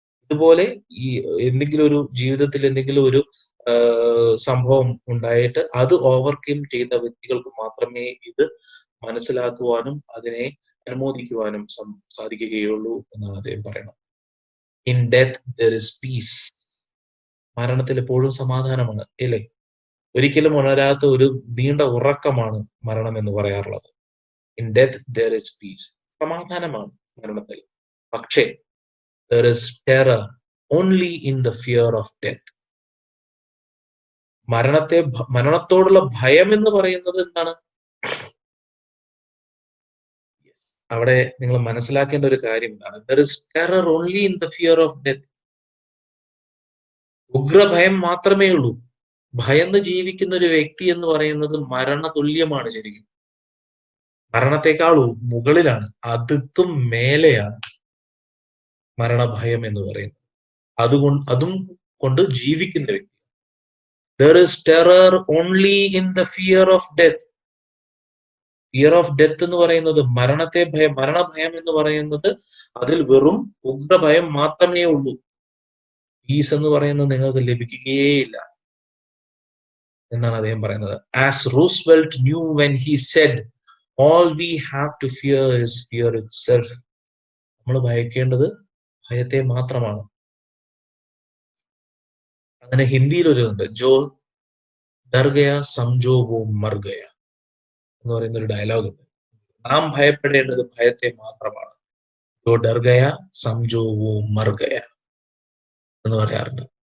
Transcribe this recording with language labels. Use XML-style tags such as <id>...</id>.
<ml>ഇതുപോലെ ഈ എന്തെങ്കിലും ഒരു ജീവിതത്തിൽ എന്തെങ്കിലും ഒരു സംഭവം ഉണ്ടായിട്ട് അത് ഓവർകം ചെയ്ത വ്യക്തികൾക്ക് മാത്രമേ ഇത് മനസ്സിലാക്കുവാനും അതിനെ അനുമോദിക്കുവാനും സാധിക്കുകയുള്ളൂ എന്നാണ് അദ്ദേഹം പറയുന്നത്.</ml> <en>In death there is peace.</en> <ml>മരണത്തിൽ എപ്പോഴും സമാധാനമാണ്, അല്ലേ? ഒരിക്കലും ഉണരാത്ത ഒരു നീണ്ട ഉറക്കമാണ് മരണം എന്ന് പറയാറുള്ളത്.</ml> <en>In death there is peace.</en> <ml>സമാധാനമാണ് മരണത്തിൽ.</ml> <en>പക്ഷേ there is terror only in the fear of death.</en> <ml>മരണത്തോടുള്ള ഭയം എന്ന് പറയുന്നത് എന്താണ്? അവിടെ നിങ്ങൾ മനസ്സിലാക്കേണ്ട ഒരു കാര്യം എന്താണ്?</ml> <en>There is terror only in the fear of death.</en> <ml>ഉഗ്രഭയം മാത്രമേ ഉള്ളൂ. ഭയന്ന് ജീവിക്കുന്ന ഒരു വ്യക്തി എന്ന് പറയുന്നത് മരണതുല്യമാണ്. ശരിക്കും മരണത്തെക്കാളും മുകളിലാണ്, അതുക്കും മേലെയാണ് മരണഭയം എന്ന് പറയുന്നത്. അതും കൊണ്ട് ജീവിക്കുന്ന വ്യക്തി.</ml> <en>There is terror only in the fear of death.</en> <ml>Fear of death എന്ന് പറയുന്നത് മരണഭയം എന്ന് പറയുന്നത് അതിൽ വെറും ഉഗ്രഭയം മാത്രമേ ഉള്ളൂ. പീസ് എന്ന് പറയുന്നത് നിങ്ങൾക്ക് ലഭിക്കുകയേയില്ല എന്നാണ് അദ്ദേഹം പറയുന്നത്.</ml> <en>As Roosevelt knew when he said, all we have to fear is fear itself.</en> <ml>നമ്മൾ ഭയക്കേണ്ടത് ഭയത്തെ മാത്രമാണ്. അങ്ങനെ ഹിന്ദിയിൽ ഒരു ഉണ്ട്,</ml> <hi>ജോ ഡർ ഗയാ സംജോ വോ മർ ഗയാ</hi> <ml>എന്ന് പറയുന്ന ഒരു ഡയലോഗ് ഉണ്ട്. നാം ഭയപ്പെടേണ്ടത് ഭയത്തെ മാത്രമാണ്.</ml> <hi>ജോ ഡർ ഗയാ സംജോ വോ മർ ഗയാ</hi> <ml>എന്ന് പറയാറുണ്ട്.</ml>